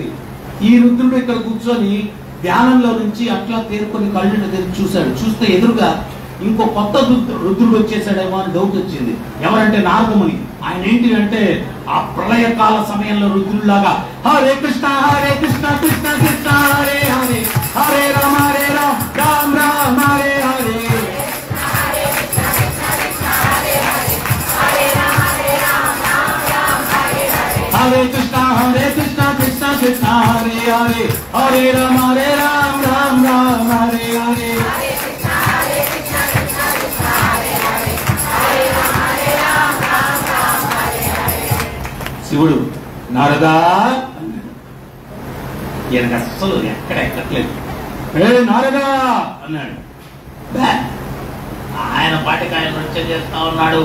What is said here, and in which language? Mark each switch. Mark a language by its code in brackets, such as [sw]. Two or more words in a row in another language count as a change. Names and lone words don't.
[te] ఈ రుద్రుడు ఇక్కడ కూర్చొని ధ్యానంలో నుంచి అట్లా తేరుకొని కళ్ళు తెరిచి చూశాడు. చూస్తే ఎదురుగా ఇంకో కొత్త రుద్రుడు వచ్చేసాడేమో అని డౌట్ వచ్చింది. ఎవరంటే నారదముని. ఆయన ఏంటి అంటే ఆ ప్రళయకాల సమయంలో రుద్రుడిలాగా [sa] హరే కృష్ణ కృష్ణ కృష్ణ హరే హరే హరే రామ రామ రామ హరే హరే హరే కృష్ణ కృష్ణ కృష్ణ హరే హరే హరే రామ రామ రామ హరే హరే. [te] శివుడు నారదా ఈయనకు అస్సలు ఎక్కడ ఎక్కట్లేదు. నారదా అన్నాడు. ఆయన పాటికి ఆయన నృత్యం చేస్తా ఉన్నాడు.